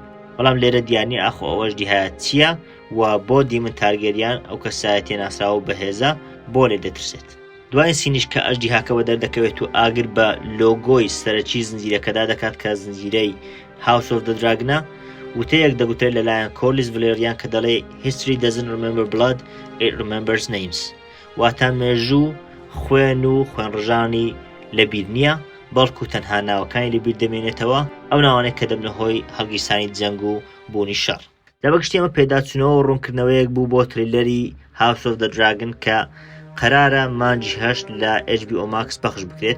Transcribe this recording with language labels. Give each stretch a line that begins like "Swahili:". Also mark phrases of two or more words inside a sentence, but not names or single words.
Central Kurdish: بەڵام لێرە دیانی ئاخۆ ئەو ئەژدیهایە چییە و بۆ دیمن تارگەریان ئەو کەسایەتی ناسراوە و بەهێزە بۆ لێ دەترسێت. دوای سینیش کە ئەژدیهاکە بە دەردەکەوێت و ئاگر بە لۆگۆی سەرەکی زنجیرەکەدا دەکات کە زنجیرەی هاوس ئۆف دە دراگنە. وتەیەک دەگوترێت لەلایەن کۆرلیس ڤلێریان کە دەڵێ
English: history doesn't remember blood, it remembers names.
Central Kurdish: واتە مێژوو خوێن و خوێنڕژانی لەبیر نییە، بەڵکو تەنها ناوەکانی لەبیر دەمێنێتەوە، ئەو ناوانەی کە دەبنە هۆی هەڵگیرسانی جەنگ و بوونی شەڕ. دەبگشتی ئەمە پێداچوونەوە و ڕوونکردنەوەیەک بوو بۆ تریلەری هاوس ئۆف دە دراگن کە قەرارە مانجی 8 لە HBO Max پەخش بکرێت.